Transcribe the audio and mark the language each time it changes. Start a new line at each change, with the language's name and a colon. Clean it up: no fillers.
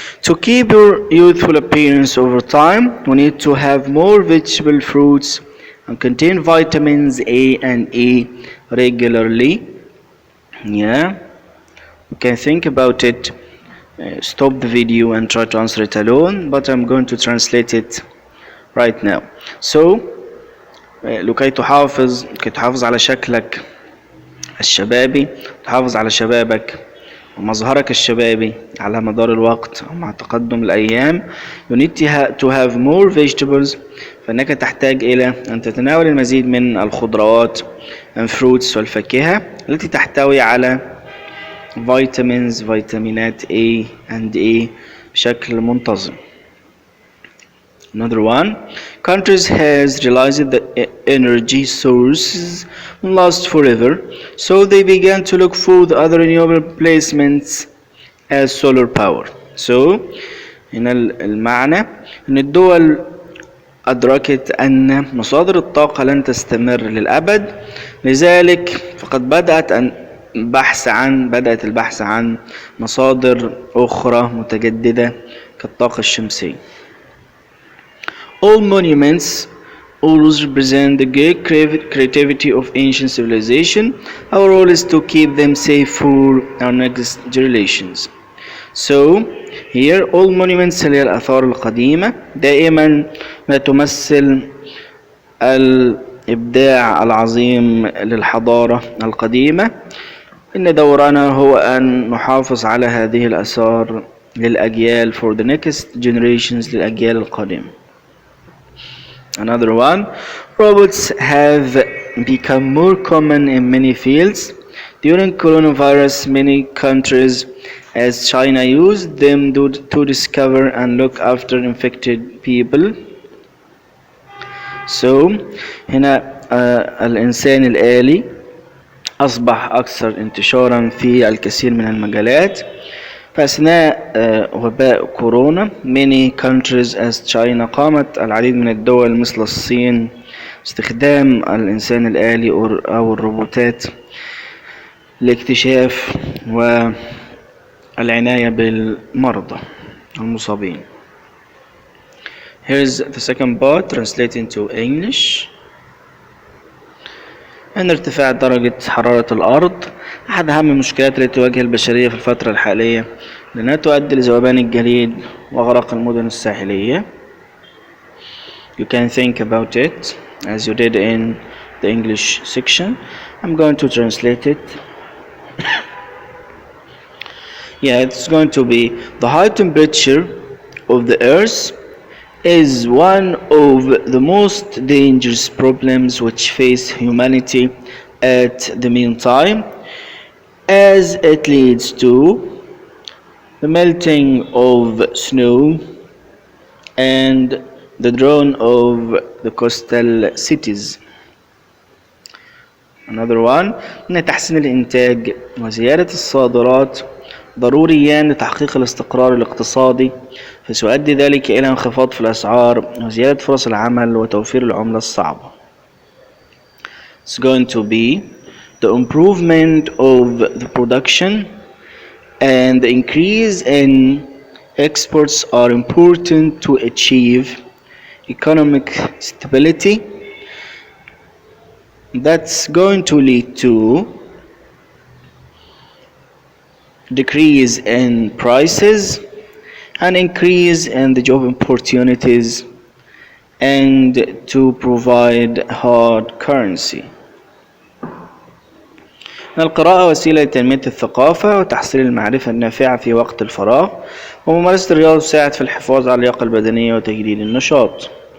English: To keep your youthful appearance over time, we need to have more vegetable fruits and contain vitamins A and E regularly. Yeah, you can think about it. Stop the video and try to answer it alone, but I'm going to translate it right now.
Arabic: So لكي تحافظ على شكلك الشبابي، تحافظ على شبابك ومظهرك الشبابي على مدار الوقت ومع تقدم الأيام.
English: You need to have more vegetables.
Arabic: فإنك تحتاج إلى أن تتناول المزيد من الخضروات
English: and fruits
Arabic: والفاكهة التي تحتوي على
English: vitamins
Arabic: فيتامينات A and E بشكل منتظم.
English: Another one, countries has realized that energy sources won't last forever, so they began to look for the other renewable replacements as solar power.
Arabic: So هنا المعنى ان الدول أدركت أن مصادر الطاقة لن تستمر للأبد، لذلك فقد بدأت أن بدأت البحث عن مصادر أخرى متجددة كالطاقة الشمسية.
English: All monuments always represent the great creativity of ancient civilization. Our role is to keep them safe for our next generations. So here all monuments
Arabic: هي الآثار القديمة دائما ما تمثل الإبداع العظيم للحضارة القديمة. إن دورنا هو أن نحافظ على هذه الآثار للأجيال
English: for the next generations
Arabic: للأجيال القادمة.
English: Another one, robots have become more common in many fields. During coronavirus, many countries as China used them to discover and look after infected people.
Arabic: So هنا الإنسان الآلي أصبح أكثر انتشارا في الكثير من المجالات. فأثناء وباء كورونا
English: many countries as China
Arabic: قامت العديد من الدول مثل الصين استخدام الإنسان الآلي أو الروبوتات لاكتشاف والعناية بالمرضى المصابين.
English: Here's the second part translated into English.
Arabic: أن ارتفاع درجة حرارة الأرض أحد أهم المشكلات التي تواجه البشرية في الفترة الحالية لأنها تؤدي لذوبان الجليد وغرق المدن الساحلية.
English: You can think about it as you did in the English section. I'm going to translate it. Yeah, it's going to be the high temperature of the earth is one of the most dangerous problems which face humanity at the meantime, as it leads to the melting of snow and the drone of the coastal cities. Another one,
Arabic: إن تحسين الإنتاج وزيادة الصادرات ضروريان لتحقيق الاستقرار الاقتصادي، فسيؤدي ذلك إلى انخفاض في الأسعار وزيادة فرص العمل وتوفير العملة الصعبة.
English: It's going to be the improvement of the production and the increase in exports are important to achieve economic stability. That's going to lead to decrease in prices, an increase in the job opportunities, and to provide hard currency.
Arabic: القراءة وسيلة لتنمية الثقافة وتحصيل المعرفة النافعة في وقت الفراغ، وممارسة الرياضة تساعد في الحفاظ على اللياقة البدنية وتجديد النشاط.